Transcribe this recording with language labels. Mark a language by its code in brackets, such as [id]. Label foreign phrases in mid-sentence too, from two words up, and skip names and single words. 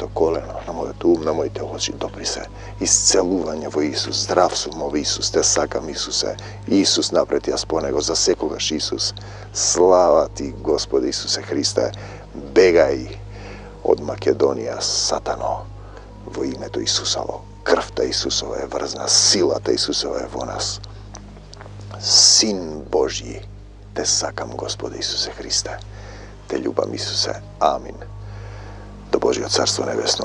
[mk] колено, на мојот ум, на моите очи, допри се, исцелување во Исус, здрав сум во Исус, те сакам, Исусе, Исус напред јас по него, за секогаш Исус, слава ти, Господи Исусе Христе, бегај од Македонија, сатано, во името Исусово, крвта Исусова е врзна, силата Исусова е во нас. Син Божји Те сакам, Господе Исусе Христе, те љубам, Исусе. Амин. До Божје царство небесно.